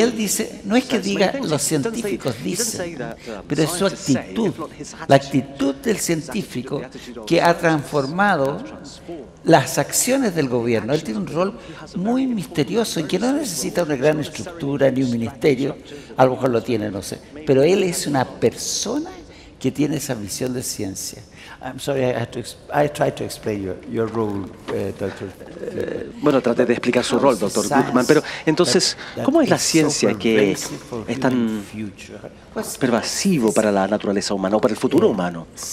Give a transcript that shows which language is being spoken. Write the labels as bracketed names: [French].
[Spanish] él dice, no es que diga los científicos dicen, pero es su actitud, la actitud del científico que ha transformado las acciones del gobierno. Él tiene un rol muy misterioso y que no necesita una gran estructura ni un ministerio, a lo mejor lo tiene, no sé, pero él es una persona que tiene esa visión de ciencia. [English] I'm sorry, I tried to explain your role, Dr. [Spanish] Bueno, traté de explicar su rol, Dr. Gluckman, pero entonces, ¿cómo es la ciencia que es tan pervasivo para la naturaleza humana o para el futuro humano?